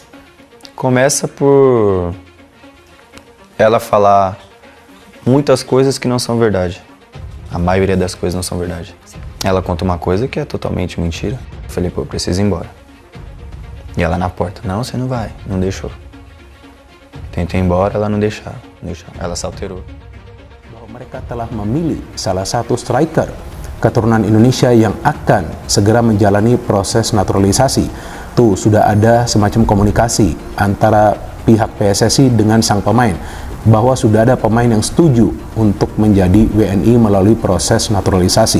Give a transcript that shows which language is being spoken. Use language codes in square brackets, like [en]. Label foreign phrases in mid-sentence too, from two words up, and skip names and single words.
[pt] Começa por ela falar muitas coisas que não são verdade. A maioria das coisas não são verdade. Ela conta uma coisa que é totalmente mentira. Eu falei, pô, eu preciso ir embora. E ela na porta, não, você não vai, não deixou. Tentei ir embora, ela não deixava. Ela se alterou. [id] Mereka telah memilih salah satu striker keturunan Indonesia yang akan segera menjalani proses naturalisasi. Tuh, sudah ada semacam komunikasi antara pihak PSSI dengan sang pemain, bahwa sudah ada pemain yang setuju untuk menjadi WNI melalui proses naturalisasi.